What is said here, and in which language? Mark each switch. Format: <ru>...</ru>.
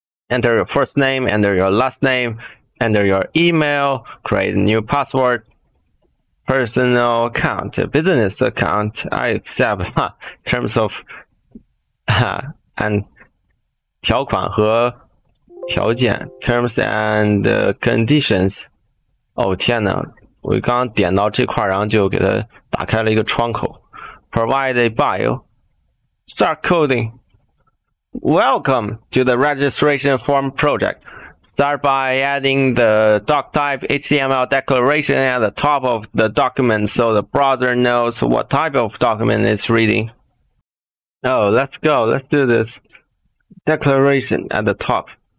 <en>Enter your first name, enter your last name, enter your email, create a new password, personal account, business account. I accept terms of</en> <zh>按条款和条件</zh> <en>terms and conditions。</en> <zh>哦天哪，我刚刚点到这块，然后就给它打开了一个窗口。</zh> <en>Provide a bio. Start coding. Welcome to the registration form project. Start by adding the doctype HTML declaration at the top of the document so the browser knows what type of document it's reading. Oh, let's go. Let's do this. Declaration at the top.</en>